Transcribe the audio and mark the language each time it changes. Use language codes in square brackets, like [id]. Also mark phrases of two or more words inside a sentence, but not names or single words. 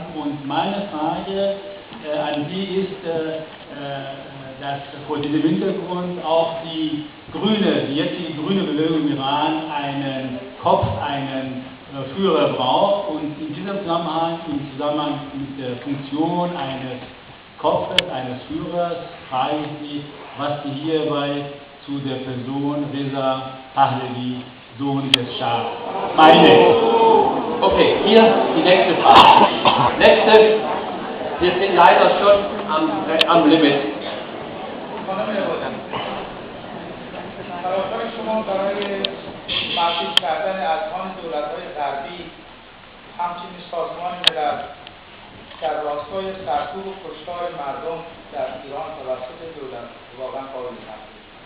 [de] Und meine Frage an Sie ist, dass vor diesem Hintergrund auch die jetzige grüne Bewegung im Iran einen Kopf, einen Führer braucht, und in diesem Zusammenhang, mit der Funktion eines Kopfes, eines Führers, frage ich Sie, was Sie hierbei zu der Person Reza Pahlavi, Sohn des Schah, meinen. Okay, hier die nächste Frage. Nächste, wir sind leider schon am Limit. [fa] تلاش‌های شما برای معطوف کردن اذهان دولت‌های غربی همچنین سازمان ملل در راستای سرکوب و کشتار مردم در ایران توسط دولت واقعا قابل تقدیر